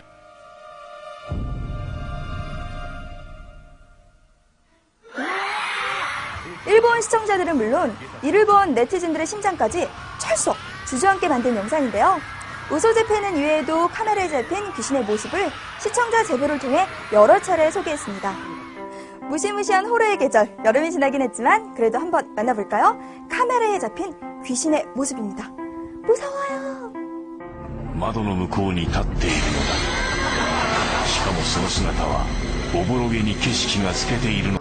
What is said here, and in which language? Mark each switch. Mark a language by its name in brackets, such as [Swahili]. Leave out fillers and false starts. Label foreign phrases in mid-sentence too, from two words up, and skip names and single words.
[Korean] 일본 시청자들은 물론 이를 본 네티즌들의 심장까지 철썩 주저앉게 만든 영상인데요. 우소재팬은 이외에도 카메라에 잡힌 귀신의 모습을 시청자 제보를 통해 여러 차례 소개했습니다. 무시무시한 호러의 계절, 여름이 지나긴 했지만 그래도 한번 만나볼까요? 카메라에 잡힌 귀신의 모습입니다. 무서워요. [Japanese] 窓の向こうに立っているのだ。しかもその姿はおぼろげに景色が透けているの。